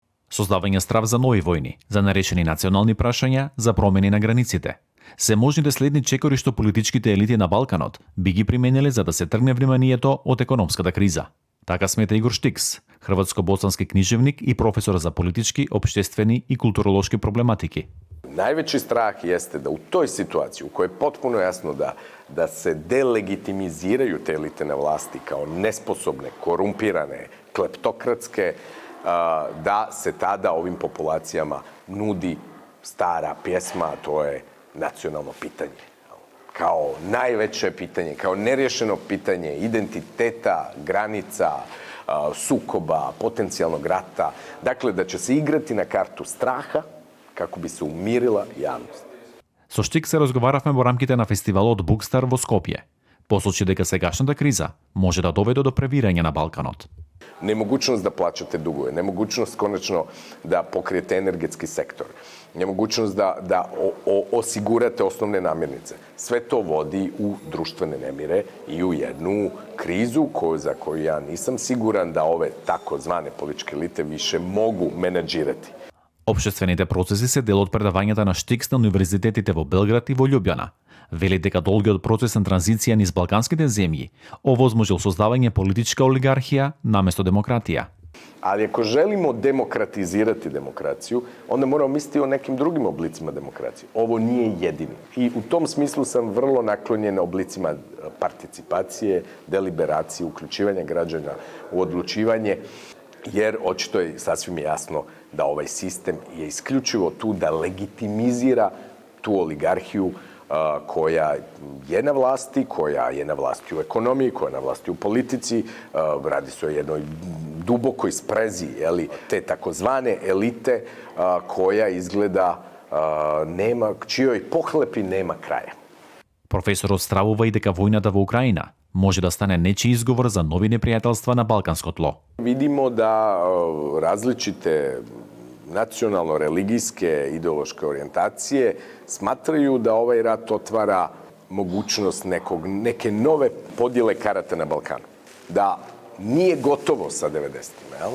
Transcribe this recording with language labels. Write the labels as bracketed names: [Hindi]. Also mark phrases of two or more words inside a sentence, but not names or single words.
[Macedonian] Создавање страв за нови војни, за нарешени национални прашања, за промени на границите. Се можните следни чекори што политичките елити на Балканот би ги примениле за да се тргне вниманието од економската криза. Така смета Игор Штикс, хрватско-боснански книжевник и професор за политички, обштествени и културолошки проблематики. [Croatian] Najveći strah jeste da u toj situaciji u kojoj je potpuno jasno da se delegitimiziraju te elite na vlasti kao nesposobne, korumpirane, kleptokratske, da se tada ovim populacijama nudi stara pjesma, a to je nacionalno pitanje. Kao najveće pitanje, kao nerješeno pitanje identiteta, granica, sukoba, potencijalnog rata. Dakle, da će se igrati na kartu straha kako bi se umirila javnost. [Macedonian] Со Штик се разговаравме во рамките на фестивалот Букстар во Скопје. Посочи дека сегашната криза може да доведе до превирање на Балканот. [Croatian] Nemogućnost da plaćate dugove, nemogućnost konačno da pokrijete energetski sektor, nemogućnost da osigurate osnovne namirnice. Sve to vodi u društvene nemire i u jednu krizu za koju ja nisam siguran da ove takozvane političke elite više mogu menadžirati. [Macedonian] Општествените процеси се дел од предавањата на Штикс на универзитетите во Белград и во Љубљана. Вели дека долгиот процес на транзиција низ балканските земји овозможил создавање политичка олигархија наместо демократија. [Croatian] Ali ako želimo demokratizirati demokraciju, onda moramo misliti o nekim drugim oblicima demokracije. Ovo nije jedini. I u tom smislu sam vrlo naklonjen oblicima participacije, deliberacije, uključivanja građana u odlučivanje, jer očito je sasvim jasno da ovaj sistem je isključivo tu da legitimizira tu oligarhiju koja je na vlasti, koja je na vlasti u ekonomiji, koja je na vlasti u politici. Radi se o jednoj dubokoj sprezi te takozvane elite koja izgleda čijoj pohlepi nema kraja. [Macedonian] Професорот стравува и дека војната во Украина може да стане нечи изговор за нови непријателства на балканско тло. [Croatian] Vidimo da različite nacionalno-religijske ideološke orijentacije smatraju da ovaj rat otvara mogućnost neke nove podjele karata na Balkanu. Da nije gotovo sa 90-ima.